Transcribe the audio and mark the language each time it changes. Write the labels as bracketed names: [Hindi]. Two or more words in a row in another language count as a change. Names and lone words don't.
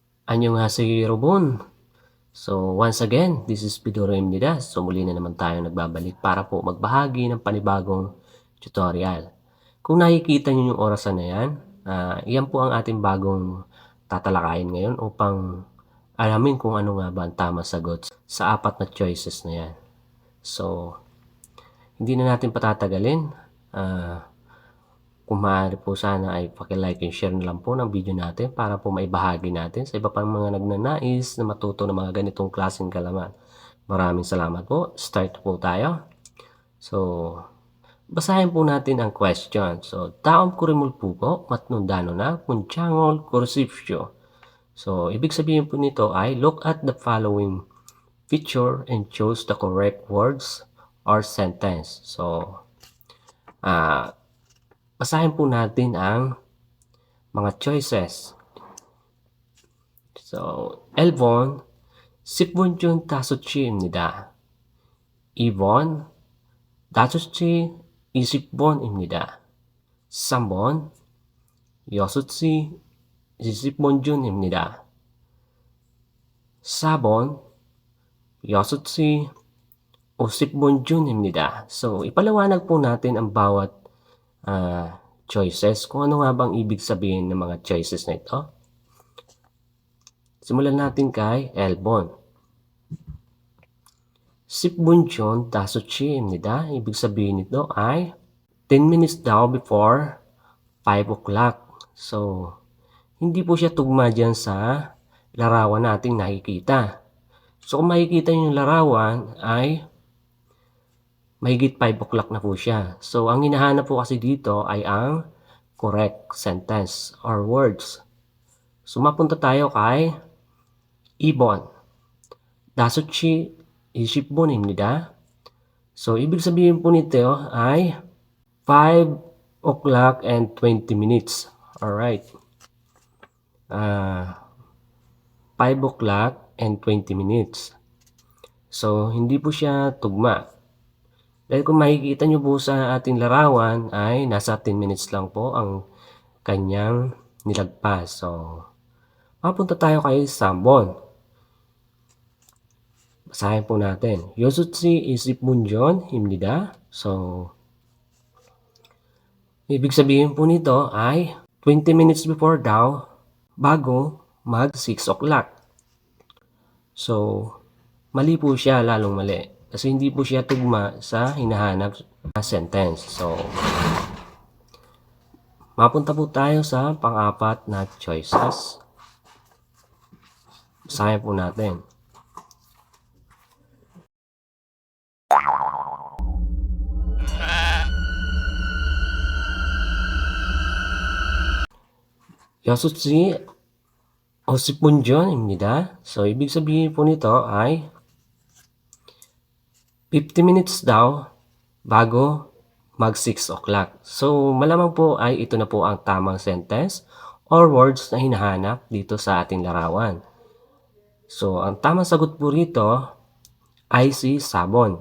[Korean] 안녕하세요 여러분. [English] So once again, this is Pidoro Imnidas. [Filipino] So muli na naman tayo nagbabalik para po magbahagi ng panibagong tutorial. Kung nakikita niyo yung orasan na yan, yan po ang ating bagong tatalakayin ngayon upang alamin kung ano nga ba ang tamang sagot sa apat na choices na yan. So hindi na natin patatagalin. Kung maaari po sana ay paki- [English] like and share [Filipino] na lang po ng video natin para po maibahagi natin sa iba pang mga nagnanais na matuto ng mga ganitong klaseng kaalaman. Maraming salamat po. Start po tayo. So, basahin po natin ang question. So, taong kurimul po po, matnundano na, punchangol, kursipsyo. So, ibig sabihin po nito ay [English] look at the following picture and choose the correct words or sentence. [Filipino] So, basahin po natin ang mga choices. So, [Korean] 1번 10분 전 5시입니다. 2번 5시 20분입니다. 3번 6시 20분 전입니다. 4번 6시 50분 전입니다. [Filipino] So, ipaliwanag po natin ang bawat choices. Kung ano nga bang ibig sabihin ng mga choices na ito. Simulan natin kay 1번. [Korean] 10분 전 5시입니다. [Filipino] Ibig sabihin nito ay [English] 10 minutes [Filipino] daw [English] before 5 o'clock. [Filipino] So, hindi po siya tugma dyan sa larawan nating nakikita. So, kung makikita nyo yung larawan ay mahigit 5 o'clock na po siya. So, ang hinahanap po kasi dito ay ang [English] correct sentence or words. [Filipino] So, mapunta tayo kay 2번. [Korean] 5시 20분입니다. [Filipino] So, ibig sabihin po nito ay [English] 5 o'clock and 20 minutes. [Filipino] Alright. [English] 5 o'clock and 20 minutes. [Filipino] So, hindi po siya tugma. Dahil kung makikita nyo po sa ating larawan ay nasa [English] 10 minutes [Filipino] lang po ang kanyang nilagpas. So, mapunta tayo kay 3번. Basahin po natin. [Korean] 6시 20분 전입니다. [Filipino] So, ibig sabihin po nito ay [English] 20 minutes before [Filipino] daw bago mag 6 o'clock. So, mali po siya, lalong mali. Kasi hindi po siya tugma sa hinahanap na sentence. So, mapunta po tayo sa pang-apat na choices. Basahin po natin. [Korean] 6시 50분 전입니다. [Filipino] So, ibig sabihin po nito ay [English] 50 minutes [Filipino] daw bago mag 6 o'clock. So, malamang po ay ito na po ang tamang [English] sentence or words [Filipino] na hinahanap dito sa ating larawan. So, ang tamang sagot po rito ay si sabon.